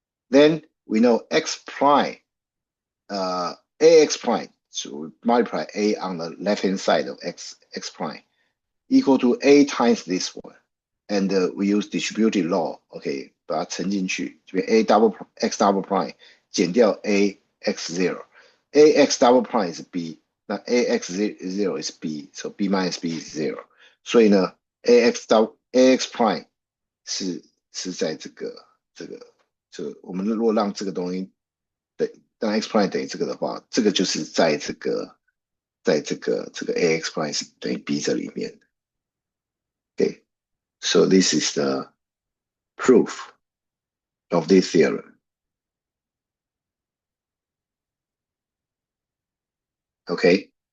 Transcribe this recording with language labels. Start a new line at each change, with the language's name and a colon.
English: Then we know X prime, AX prime, so we multiply A on the left hand side of X prime equal to A times this one. And we use distributed law, okay,
Chinese: 把它乘进去，这边
English: A double X double prime
Chinese: 减掉
English: A X0，AX double prime 是 B， 那 AX0 is B，so B minus B is 0。
Chinese: 所以呢 AX prime 是在这个，我们如果让这个东西当 x prime 等于这个的话，这个就是在这个ax prime 等于 b 这里面。
English: Okay, so this is the proof of this theorem. Okay.